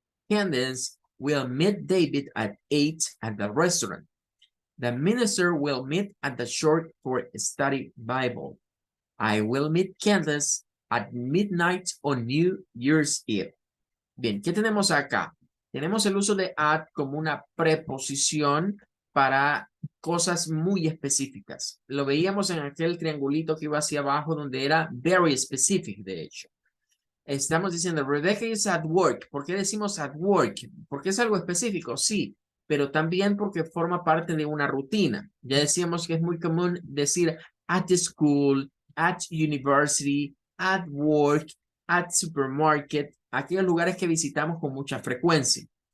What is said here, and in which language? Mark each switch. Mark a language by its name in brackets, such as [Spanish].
[English] Candace will meet David at 8 at the restaurant. The minister will meet at the church for study Bible. I will meet Candace at midnight on New Year's Eve. [Spanish] Bien, ¿qué tenemos acá? Tenemos el uso de at como una preposición para cosas muy específicas. Lo veíamos en aquel triangulito que iba hacia abajo donde era [English] very specific, [Spanish] de hecho. Estamos diciendo, [English] Rebecca is at work. [Spanish] ¿Por qué decimos at work? Porque es algo específico, sí, pero también porque forma parte de una rutina. Ya decíamos que es muy común decir [English] at the school, at university, at work, at supermarket, [Spanish] aquellos lugares que visitamos con mucha frecuencia.